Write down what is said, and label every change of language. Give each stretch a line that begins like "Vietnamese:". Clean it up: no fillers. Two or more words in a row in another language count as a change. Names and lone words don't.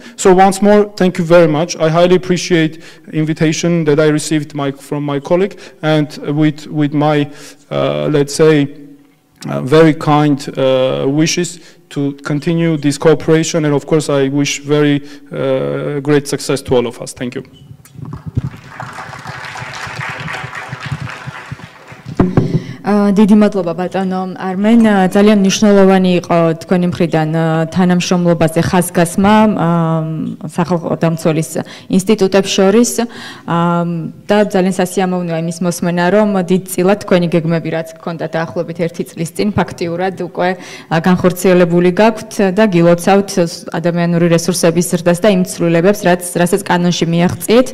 English: So once more, thank you very much. I highly appreciate the invitation that I received from my colleague, and with my, let's say, very kind wishes to continue this cooperation, and of course I wish very great success to all of us. Thank you.
Georgian: დიდი მადლობა ბატონო არმენ, ძალიან მნიშვნელოვანი იყო თქვენი მხრიდან თანამშრომლობაზე ხაზგასმა სახალხო დამცველის ინსტიტუტებს შორის და ძალიან სასიამოვნოა იმის მოსმენა, რომ დიდწილად თქვენი გეგმები რაც გქონდა დაახლოებით 1 წლის წინ ფაქტიურად უკვე განხორციელებული გაქვთ და გილოცავთ ადამიანური რესურსების ზრდას და იმ ცვლილებებს, რასაც კანონში მიაღწიეთ.